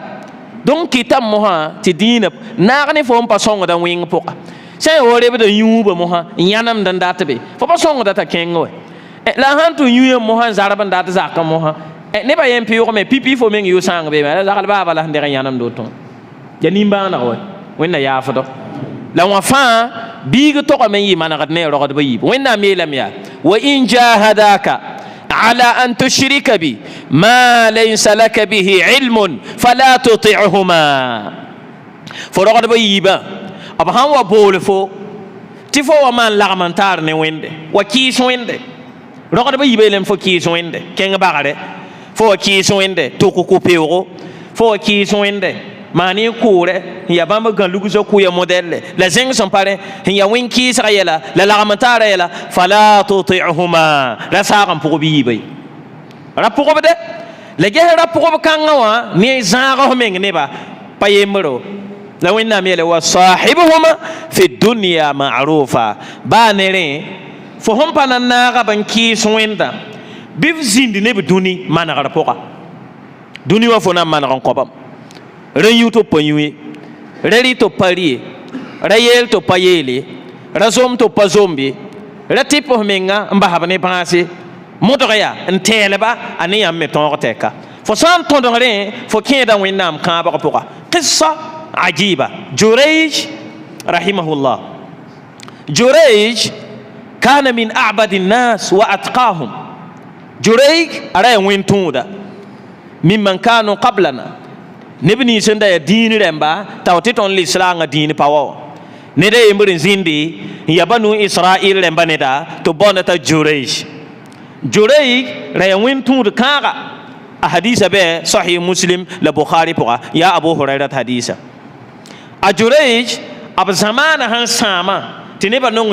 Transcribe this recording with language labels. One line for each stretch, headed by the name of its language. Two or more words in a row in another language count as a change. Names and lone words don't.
Mossi: donc kɩtame mosã tɩ dĩinã naag ne fo n pa sõngda wẽng pʋga sã n wa rebda yũuba mosã n yãnemd n dat be fo pa sõngda t'a kẽng wɛ la sãn tɩ yũyã mosã n zarb n dat zakã mosã nebã yen pɩʋgme pipi fo meng yʋ sãng beeme la zagl baaba la sẽn deg n yãnemd woto ya nimbãaneg wɛ wẽnna yaafdɔ la wã fãa biig togame n yɩ manegd ne rogdbã yiib wẽnnaam yeelame yaa
Arabic: وإن جاهداك على أن تشرك بي ما ليس لك به علم فلا تطعهما
Mossi: fo rogdbã yiibã b sãn wa bool fo tɩ fo wa maan lagm n taar ne wẽnde wa kɩɩs wẽnde rogdbã yiibã yeelame fo kɩɩs wẽnde kẽng bagre fo wa kɩɩs wẽnde tʋk kʋ-peoogo fo wa kɩɩs wẽnde maan y kʋʋrɛ n ya bãmb gã lugsa kʋya modɛlle la zẽng sẽn pa rẽ n ya wẽn-kɩɩsga yɛla la lagm n taara yɛla
Arabic: فلا تطعهما
Mossi: ra saag n pʋgb yiiba ye ra pʋgbdɛ la ges ra pʋgb kãngã wã ne zãag f meng neba pa yembro la wẽnnaam yeele
Arabic: وصاحبهما في الدنيا معروفا
Mossi: baa ne rẽ fo sẽn pa na n naagb n kɩɩs wẽnda bɩ f zĩnd neb dũni manegr pʋga dũni wã fo na n maneg n kõbam ra yu tɩ pa yũe ra rɩ tɩ pa rɩe ra yeel tɩ pa yeele ra zom tɩ pa zombe ra tɩ pʋs menga n basb ne bãase modg yaa n tɛɛlba a ne yãmb me tõog tɛka fo sã n tõdg rẽ fo kẽeda wẽnnaam kãabg pʋga
Arabic: قصة عجيبة
Mossi: Jurayj rahimahullah
Arabic: جريج كان من أعبد الناس وأتقاهم
Mossi: Jurayj ara ya wẽn tũuda
Arabic: ممن كانوا قبلنا
Mossi: neb nins sẽn da ya dĩin rẽmba t'a wa tɩ tõnd lislaangã dĩin pa wa ned a yembr n zĩndi n ya banu israɩl rẽmba neda tɩ bõnda t'a Jurayj ra ya wẽn tũud kãaga a hadisa bɩ sahih muslim la bukhari pʋga yaa abu hurairat hadisa a Jurayj b zamaana sãn sãama tɩ nebã nong